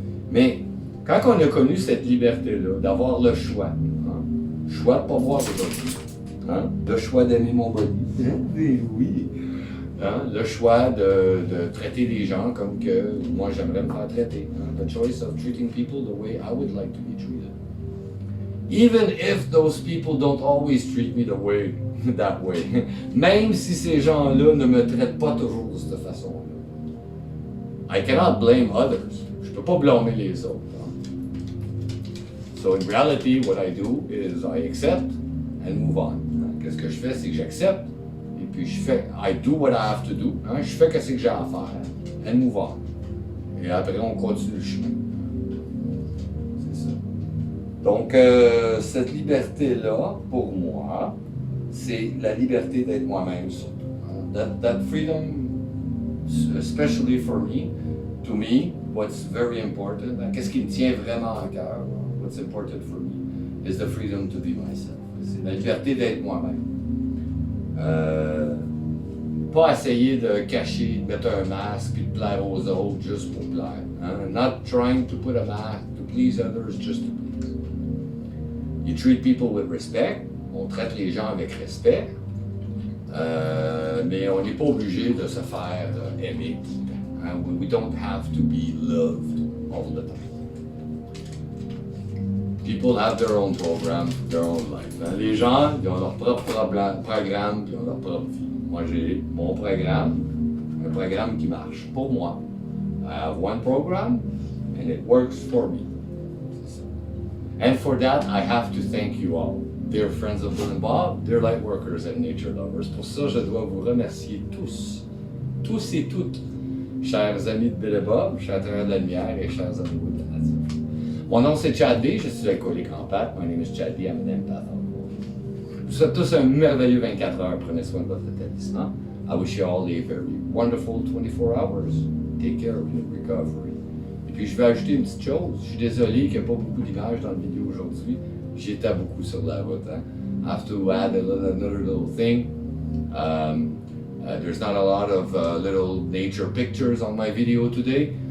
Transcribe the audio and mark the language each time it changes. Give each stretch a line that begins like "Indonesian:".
French: Mais quand on a connu cette liberté-là, d'avoir le choix, hein, choix de ne pas boire aujourd'hui, hein, le choix d'aimer mon body, oui. Hein, le choix de traiter les gens comme que moi j'aimerais me faire traiter.
English: Hein, the choice of treating people the way I would like to be treated. Even if those people don't always treat me that way.
French: Même si ces gens-là ne me traitent pas toujours de cette façon-là.
English: I cannot blame others.
French: Je ne peux pas blâmer les autres. Hein.
English: So in reality, what I do is I accept and move on.
French: Hein. Qu'est-ce que je fais, c'est que j'accepte. Et puis
English: I do what I have to do.
French: Hein? Je fais ce que j'ai à faire.
English: And move on.
French: Et après, on continue le chemin. C'est ça. Donc, cette liberté-là, pour moi, c'est la liberté d'être moi-même surtout.
English: Hein? That freedom, especially for me, to me, what's very important,
French: qu'est-ce qui me tient vraiment à cœur,
English: what's important for me, is the freedom to be myself.
French: C'est la liberté d'être moi-même. Pas essayer de cacher, de mettre un masque puis de plaire aux autres juste pour plaire. Hein?
English: Not trying to put a mask to please others just to please. You treat people with respect.
French: On traite les gens avec respect. Mais on n'est pas obligé de se faire aimer. Hein?
English: We don't have to be loved all the time. People have their own program, their own life.
French: Hein? Les gens, ils ont leur propre programme, ils ont leur propre vie. Moi, j'ai mon programme, un programme qui marche pour moi.
English: I have one program, and it works for me. And for that, I have to thank you all, dear friends of Bill and Bob, dear light workers and nature lovers.
French: Pour ça, je dois vous remercier tous et toutes, chers amis de Bill et Bob, chers travailleurs de la lumière et chers amoureux de la nature. Mon nom c'est Chad D, je suis alcoolique en pâte.
English: My name is Chad D, I'm an empath alcoholic.
French: Vous souhaite tous un merveilleux 24 heures. Prenez soin de votre établissement.
English: I wish you all a very wonderful 24 hours. Take care of your recovery.
French: Puis je vais ajouter une petite chose. Je suis désolé qu'il n'y a pas beaucoup d'images dans la vidéo aujourd'hui. J'étais beaucoup sur la route. Hein.
English: I have to add another little thing. There's not a lot of little nature pictures on my video today.